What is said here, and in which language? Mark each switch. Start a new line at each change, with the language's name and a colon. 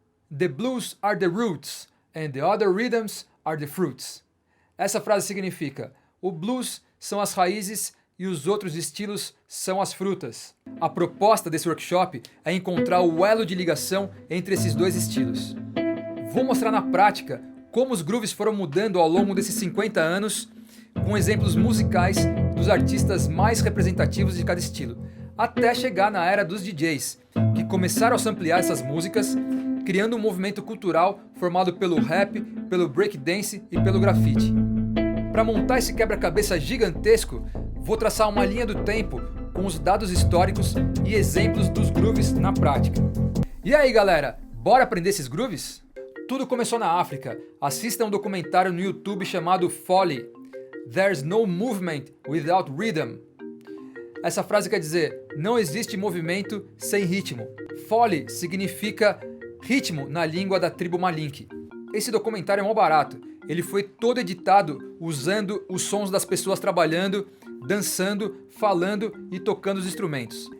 English: The blues are the roots and the other rhythms are the fruits.
Portuguese: Essa frase significa: o blues são as raízes e os outros estilos são as frutas. A proposta desse workshop é encontrar o elo de ligação entre esses dois estilos. Vou mostrar na prática como os grooves foram mudando ao longo desses 50 anos, com exemplos musicais dos artistas mais representativos de cada estilo, até chegar na era dos DJs, que começaram a samplear essas músicas, criando um movimento cultural formado pelo rap, pelo breakdance e pelo grafite. Para montar esse quebra-cabeça gigantesco, vou traçar uma linha do tempo com os dados históricos e exemplos dos grooves na prática. E aí galera, bora aprender esses grooves? Tudo começou na África. Assista um documentário no YouTube chamado Folly.
English: There's no movement without rhythm.
Portuguese: Essa frase quer dizer: não existe movimento sem ritmo. Folly significa ritmo na língua da tribo Malinke. Esse documentário é mó barato. Ele foi todo editado usando os sons das pessoas trabalhando, dançando, falando e tocando os instrumentos.